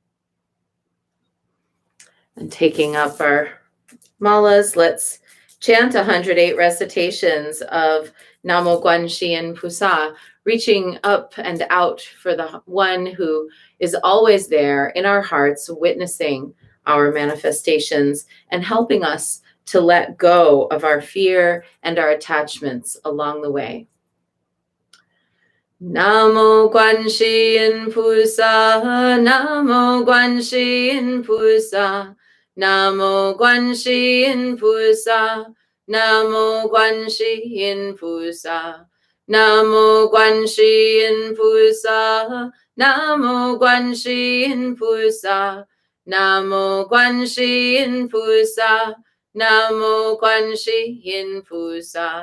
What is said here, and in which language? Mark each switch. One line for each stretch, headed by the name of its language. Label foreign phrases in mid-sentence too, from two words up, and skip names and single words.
English: And taking up our malas, let's chant 108 recitations of
Chinese: 南无观音菩萨,
English: reaching up and out for the one who is always there in our hearts, witnessing our manifestations and helping us to let go of our fear and our attachments along the way.
Chinese: 南无观音菩萨，南无观音菩萨，南无观音菩萨，南无观音菩萨，南无观音菩萨，南无观音菩萨，南无观音菩萨，南无观音菩萨.